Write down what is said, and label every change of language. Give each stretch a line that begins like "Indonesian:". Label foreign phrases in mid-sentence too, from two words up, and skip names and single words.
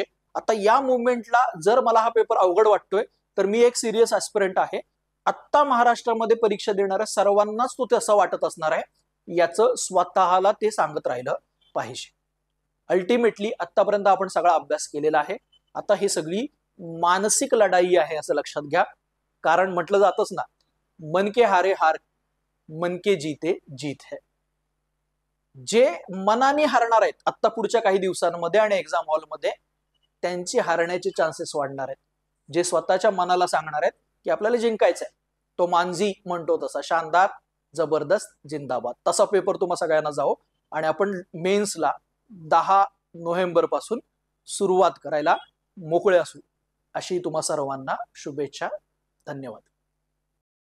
Marathi: आता या मुवमेंटला जर मला हा पेपर अवघड वाटतोय तर मी एक
English: serious aspirant
Marathi: आहे आत्ता महाराष्ट्रामध्ये परीक्षा देणाऱ्या सर्वांनाच तो तसं वाटत असणार आहे, याचं स्वतःला ते सांगत राहिलं पाहिजे. अल्टिमेटली आतापर्यंत आपण सगळा अभ्यास केलेला आहे. आता ही सगळी मानसिक लढाई आहे असं लक्षात घ्या. कारण म्हटलं जातच ना,
Hindi: मन के हारे हार, मन के जीते जीत है.
Marathi: जे मनाने हारणार आहेत आता पुढच्या काही दिवसांमध्ये आणि एक्झाम हॉलमध्ये, त्यांची हारण्याचे चान्सेस वाढणार आहेत. जे स्वतःच्या मनाला सांगणार आहेत की आपल्याला जिंकायचंय, तो मांझी म्हणतो तसा
Hindi: शानदार जबरदस्त जिंदाबाद,
Marathi: तसा पेपर तुम्हा सगळ्यांना जाओ आणि आपण मेन्सला 10 नोव्हेंबर पासून सुरुवात करायला मोकळे असू, अशी तुम्हा सर्वांना शुभेच्छा.